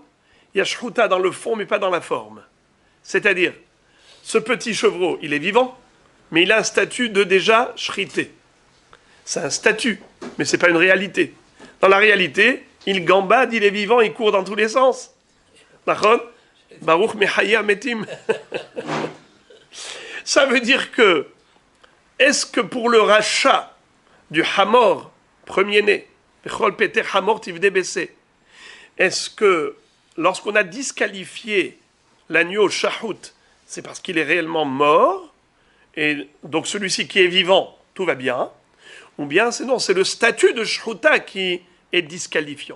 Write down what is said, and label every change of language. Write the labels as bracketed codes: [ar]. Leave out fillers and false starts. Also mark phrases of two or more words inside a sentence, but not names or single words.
[fr] Il y a shhuta dans le fond, mais pas dans la forme. C'est-à-dire, ce petit chevreau, il est vivant, mais il a un statut de déjà shrité. C'est un statut, mais ce n'est pas une réalité. Dans la réalité, il gambade, il est vivant, il court dans tous les sens. [he] ברוך מחיה מתים. [fr] Ça veut dire que, est-ce que pour le rachat du hamor, premier-né, est-ce que lorsqu'on a disqualifié l'agneau shahut, c'est parce qu'il est réellement mort, et donc celui-ci qui est vivant, tout va bien, ou bien c'est le statut de shhuta qui est disqualifiant.